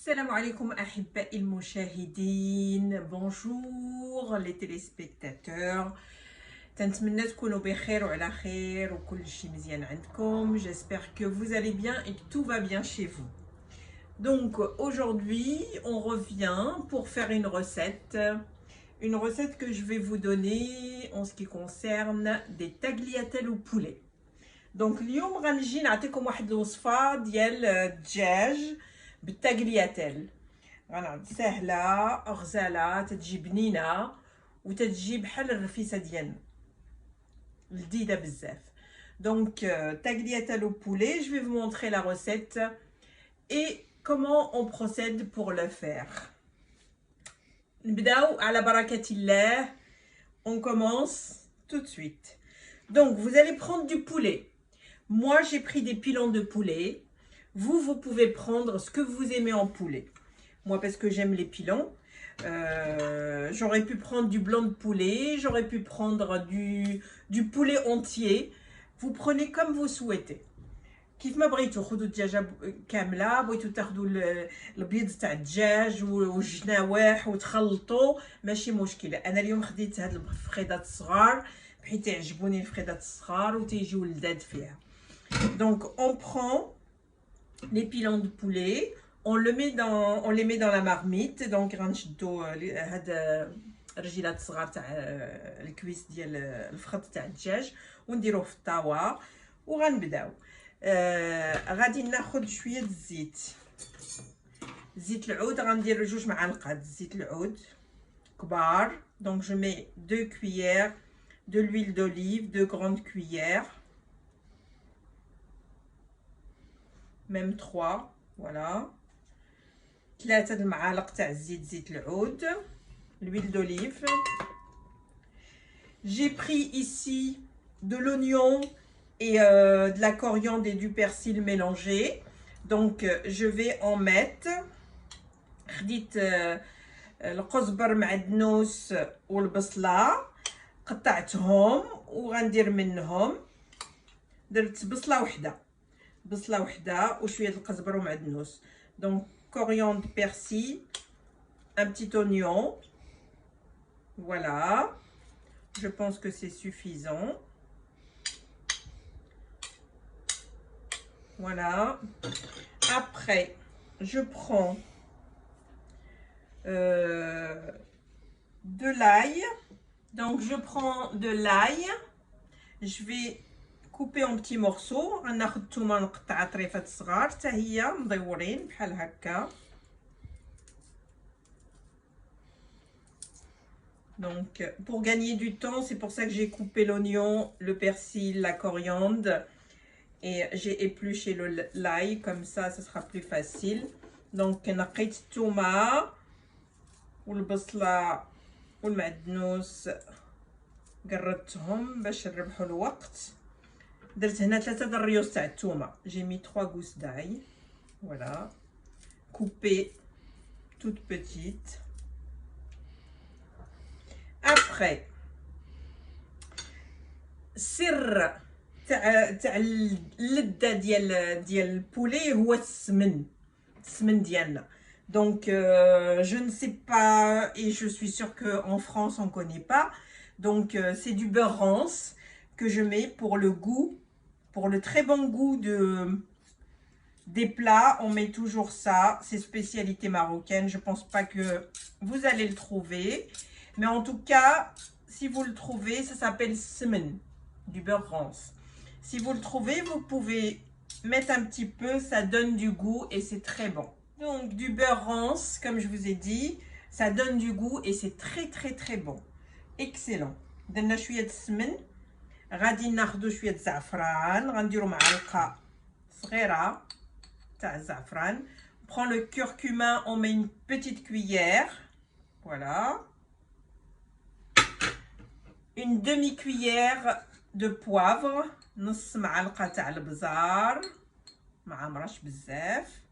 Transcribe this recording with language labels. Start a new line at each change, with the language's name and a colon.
Arabic: عليكم أحبائي المشاهدين.
French: بونجور لي تيليسبكتاتور،
Arabic: تنتمنى تكونوا بخير وعلى خير وكل شيء مزيان عندكم.
French: J'espère que vous allez bien et que tout va bien chez vous. Donc aujourd'hui on revient pour faire une recette que je vais vous donner en ce qui concerne des tagliatelles au poulet.
Arabic: Donc اليوم غنجي نعطيكم واحد الوصفه ديال الدجاج بالتاغلياتيل. غنعطي سهله غزاله، تتجي بنينه وتتجي بحال الرفيسه ديالنا، لذيذه بزاف.
French: Donc tagliatelle au poulet, je vais vous montrer la recette et comment on procède pour le faire.
Arabic: نبداو على بركة الله.
French: On commence tout de suite. Donc vous allez prendre du poulet. Moi j'ai pris des pilons de poulet. Vous pouvez prendre ce que vous aimez en poulet. Moi parce que j'aime les pilons, j'aurais pu prendre du blanc de poulet, j'aurais pu prendre du poulet entier. Vous prenez comme vous souhaitez.
Arabic: كيف ما بغيتو خذوا الدجاجه كامله، بغيتو تاخذوا البيض تاع الدجاج والجناواح وتخلطوا، ماشي مشكله. انا اليوم خديت هاد الفخيدات الصغار بحيث يعجبوني الفخيدات الصغار وتيجيو لذاذ فيها.
French: Donc on prend les pilons de poulet, on les met dans la marmite.
Arabic: Donc غنشدو هاد الرجيلات الصغار تاع الكويس ديال الفخذ تاع الدجاج ونديروه في الطاوه وغنبداو. غادي ناخذ شويه زيت العود. غندير 2 معالق زيت العود كبار.
French: Donc je mets 2 cuillères de l'huile d'olive, 2 grandes cuillères, même 3, voilà.
Arabic: 3 المعالق تاع زيت العود،
French: l'huile d'olive. J'ai pris ici de l'oignon et de la coriandre et du persil mélangé. Donc je vais en mettre.
Arabic: خديت القزبر معدنوس والبصله قطعتهم وغندير منهم. درت بصله وحده وشويه القزبر ومعدنوس.
French: Donc coriandre, persil, un petit oignon. Voilà, je pense que c'est suffisant. Voilà. Après, je prends de l'ail. Donc je prends de l'ail. Je vais couper en petits morceaux.
Arabic: غناخذ الثومه نقطع طريفات صغار حتى هي مدورين بحال هكا.
French: Donc pour gagner du temps, c'est pour ça que j'ai coupé l'oignon, le persil, la coriandre et j'ai épluché l'ail, comme ça sera plus facile.
Arabic: Donc نقيت الثومه والبصله والمعدنوس قردتهم باش نربحوا الوقت. درت هنا 3 الريوس تاع الثومه.
French: J'ai mis 3 gousses d'ail, voilà, coupées toutes petites.
Arabic: Après, سر تاع اللذه ديال البولي هو السمن ديالنا.
French: Donc je ne sais pas et je suis sûre que en France on connaît pas. Donc c'est du beurre rance que je mets pour le goût, pour le très bon goût des plats. On met toujours ça, c'est spécialité marocaine. Je pense pas que vous allez le trouver, mais en tout cas si vous le trouvez, ça s'appelle semen, du beurre rance. Si vous le trouvez, vous pouvez mettre un petit peu, ça donne du goût et c'est très bon. Donc du beurre rance, comme je vous ai dit, ça donne du goût et c'est très bon, excellent.
Arabic: درنا شويه السمن. غادي ناخذ شويه الزعفران، غنديروا معلقه صغيره تاع الزعفران.
French: On prend le curcuma, on met une petite cuillère, voilà. Une demi-cuillère de poivre،
Arabic: نص معلقه تاع البزار ما عمرش بزاف.